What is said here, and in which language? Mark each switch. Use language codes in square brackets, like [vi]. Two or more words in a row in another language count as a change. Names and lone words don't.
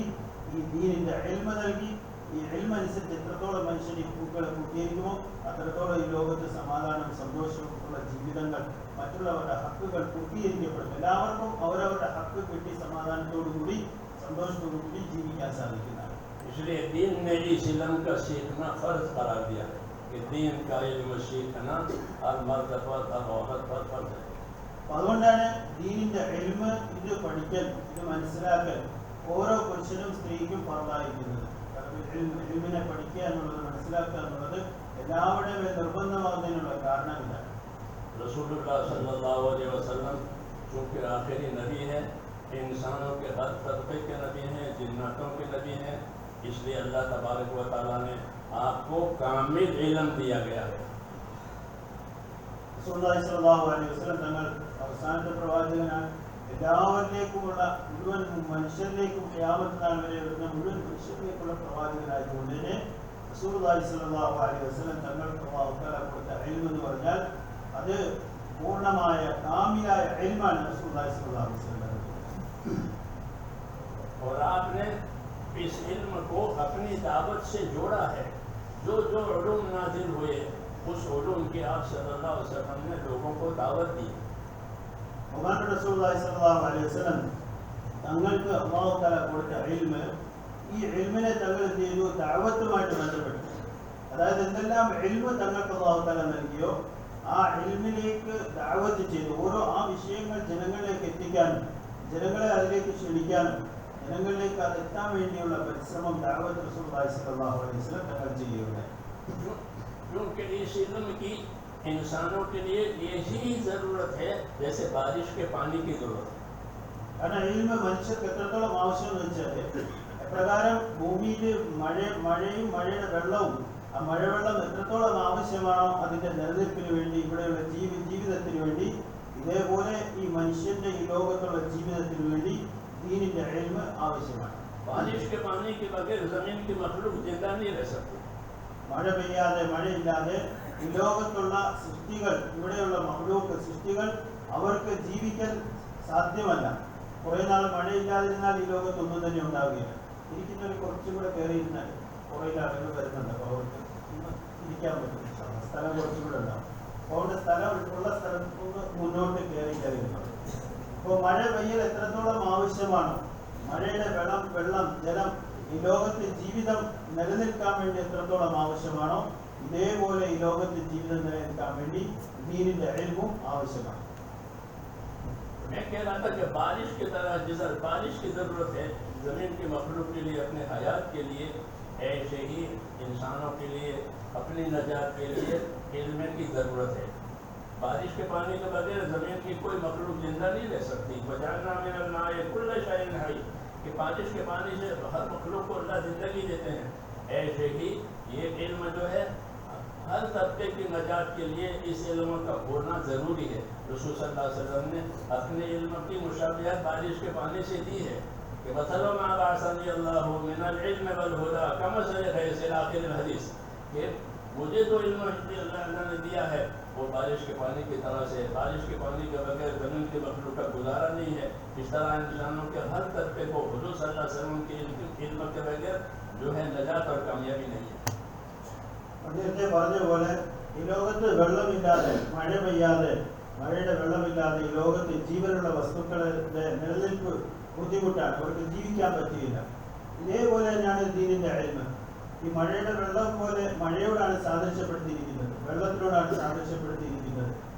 [ml] ഈ ദീനിന്റെ ഇൽമ നൽകി. ഈ ഇൽമ അനുസരിച്ച് എത്രത്തോളം മനുഷ്യൻ ഈ ഹുക്കൂക്കുകളെ പൂർത്തീകരിക്കുമോ അത്രത്തോളം ഈ ലോകത്ത് സമാധാനവും സന്തോഷവും ഉള്ള ജീവിതങ്ങൾ, മറ്റുള്ളവരുടെ ഹക്കുകൾ പൂർത്തീകരിക്കപ്പെടും. എല്ലാവർക്കും അവരവരുടെ ഹക്ക് കിട്ടി സമാധാനത്തോടുകൂടി സന്തോഷത്തോടുകൂടി ജീവിക്കാൻ സാധിക്കുന്നതാണ്. [hi] इसलिए दीन ने इस्लाम का सीखना फर्ज करार दिया है कि दीन का इल्म सीखना हर मर्द पर हर औरत पर फर्ज है. [ml] അതുകൊണ്ടാണ് ദീനിന്റെ ഇൽമ, ഇത് പഠിക്കൽ, ഇത് മനസ്സിലാക്കൽ ഓരോ പുരുഷനും സ്ത്രീക്കും ഫർദായിരിക്കുന്നത്. ഇൽമിനെ പഠിക്കുക എന്നുള്ളത്, മനസ്സിലാക്കുക എന്നുള്ളത് എല്ലാവരുടെയും നിർബന്ധമാകുന്നതിനുള്ള കാരണമില്ല. [ar] رسول الله صلى الله عليه وسلم [hi] चूँकि आखिरी नबी है, इंसानों के हर तबके के नबी हैं, जिन्नातों के नबी हैं, इसलिए [ar] الله تبارك وتعالى [hi] ने आपको कामिल इल्म दिया गया है. [ar] رسول الله صلى الله عليه وسلم [ml] തങ്ങൾ അവസാനത്തെ പ്രവാചകനാണ്. എല്ലാവരിലേക്കുമുള്ള, മുഴുവൻ മനുഷ്യരിലേക്കും ഖിയാമത്ത് നാൾ വരെ വരുന്ന മുഴുവൻ മനുഷ്യരിലേക്കുള്ള പ്രവാചകനായതുകൊണ്ട് തന്നെ [ar] رسول الله صلى الله عليه وسلم [ml] തങ്ങൾക്ക് [ar] الله تعالى [ml] കൊടുത്ത ഇൽം എന്ന് പറഞ്ഞാൽ അത് പൂർണ്ണമായ കാമിലായ ഇൽമാണ് [ar] رسول الله صلى الله عليه وسلم. [hi] और आपने इस इल्म को अपनी दावत से जोड़ा है. जो जो उलूम नाजिल हुए उस उलूम की आप [ar] صلى الله عليه وسلم [hi] ने लोगों को दावत दी. [ml] ബഹുമാനപ്പെട്ട [ar] رسول الله صلى الله عليه وسلم [ml] തങ്ങൾക്ക് [ar] الله تعالى [ml] കൊടുത്ത ഇൽമ്, ഈ ഇൽമിനെ തങ്ങൾ എന്ത് ചെയ്തു? ദഅവത്തുമായിട്ട് ബന്ധപ്പെട്ടു. അതായത് എന്തെല്ലാം ഇൽമ് തങ്ങൾക്ക് [ar] الله تعالى [ml] നൽകിയോ ആ ഇൽമിലേക്ക് ദഅവത്ത് ചെയ്തു. ഓരോ ആ വിഷയങ്ങൾ ജനങ്ങളിലേക്ക് എത്തിക്കാനും ജനങ്ങളെ അതിലേക്ക് ക്ഷണിക്കാനും ജനങ്ങളിലേക്ക് അത് എത്താൻ വേണ്ടിയുള്ള പരിശ്രമം ദഅവത്ത് [ar] رسول الله صلى الله عليه وسلم [ml] തങ്ങൾ ചെയ്യുകയുണ്ടായി. [hi] क्योंकि इस इल्म की इंसानों के लिए यही ज़रूरत है जैसे बारिश के पानी की ज़रूरत है. [ml] കാരണം ഇൽമ മനുഷ്യർക്ക് എത്രത്തോളം ആവശ്യമെന്ന് വെച്ചാൽ എപ്രകാരം ഭൂമിയിൽ മഴയും മഴയുടെ വെള്ളവും ആ മഴവെള്ളം എത്രത്തോളം ആവശ്യമാണോ അതിന്റെ നിലനിൽപ്പിന് വേണ്ടി, ഇവിടെയുള്ള ജീവിതത്തിന് വേണ്ടി, ഇതേപോലെ ഈ മനുഷ്യന്റെ ഈ ലോകത്തുള്ള ജീവിതത്തിന് വേണ്ടി ദീനിന്റെ ഇൽമ ആവശ്യമാണ്. [hi] बारिश के पानी के बगैर ज़मीन की मखलूक जिंदा नहीं रह सकती. [ml] മഴ പെയ്യാതെ, മഴയില്ലാതെ ഈ ലോകത്തുള്ള സൃഷ്ടികൾ, ഇവിടെയുള്ള മഖ്ലൂഖ് സൃഷ്ടികൾ അവർക്ക് ജീവിക്കാൻ സാധ്യമല്ല. കുറേ നാൾ മഴയില്ലാതിരുന്നാൽ ഈ ലോകത്തൊന്നും തന്നെ ഉണ്ടാവുകയില്ല. ഇരിക്കുന്നവർ കുറച്ചും കൂടെ കയറിയിരുന്നാൽ കുറേ ആളുകൾ വരുന്നുണ്ട്. അപ്പോൾ അവർക്ക് ഇരിക്കാൻ പറ്റും, സ്ഥലം കുറച്ചും കൂടെ ഉണ്ടാവും. അപ്പോൾ അവിടെ ഉള്ള സ്ഥലത്ത് മുന്നോട്ട് കയറിയിരുന്നു. അപ്പോൾ മഴ പെയ്യൽ എത്രത്തോളം ആവശ്യമാണോ, മഴയുടെ വെള്ളം, ജലം ഈ ലോകത്ത് ജീവിതം നിലനിൽക്കാൻ വേണ്ടി എത്രത്തോളം ആവശ്യമാണോ ഇതേപോലെ ഈ ലോകത്ത് ജീവിതം നിലനിൽക്കാൻ വേണ്ടി ദീനിന്റെ ഇൽമും ആവശ്യമാണ്. [hi] मैं कह रहा था कि बारिश की तरह जिस बारिश की ज़रूरत है ज़मीन की मखलूक के लिए, अपने हयात के लिए, ऐसे ही इंसानों के लिए, अपनी नजात के लिए इल्म की ज़रूरत है. बारिश के पानी के बगैर ज़मीन की कोई मखलूक जिंदा नहीं रह सकती. [ar] وجعلنا من الماء كل شيء حي, [hi] कि बारिश के पानी से हर मखलूक को अल्लाह ज़िंदगी देते हैं. ऐसे ही ये इल्म जो है हर तबके की नजात के लिए इस इल्म का होना ज़रूरी है. [ar] رسول صلى الله عليه وسلم [hi] ने अपने इल्म की मुशाबिहत बारिश के पानी से दी है कि मसलन [ar] ما بعثني الله من العلم والهدى كمثل الغيث [hi] आखिर हदीस, कि मुझे जो इल्म अल्लाह ने दिया है वो बारिश के पानी की तरह से. बारिश के पानी के बगैर ज़मीन की मखलूक का गुजारा नहीं है. इस तरह इंसानों के हर तबके को हुजूर [ar] صلى الله عليه وسلم [hi] के इल्म के बगैर जो है नजात और कामयाबी नहीं है. [ml] നേരത്തെ പറഞ്ഞ പോലെ ഈ ലോകത്ത് വെള്ളമില്ലാതെ, മഴ പെയ്യാതെ, മഴയുടെ വെള്ളമില്ലാതെ ഈ ലോകത്ത് ജീവനുള്ള വസ്തുക്കളുടെ നിലനിൽപ്പ് ബുദ്ധിമുട്ടാണ്. അവർക്ക് ജീവിക്കാൻ പറ്റുകയില്ല. ഇതേപോലെ തന്നെയാണ് ദീനിന്റെ ഇൽമ. ഈ മഴയുടെ വെള്ളം പോലെ മഴയോടാണ് സാദൃശ്യപ്പെടുത്തിയിരിക്കുന്നത്, വെള്ളത്തിനോടാണ് സാദൃശ്യപ്പെടുത്തിയിരിക്കുന്നത്.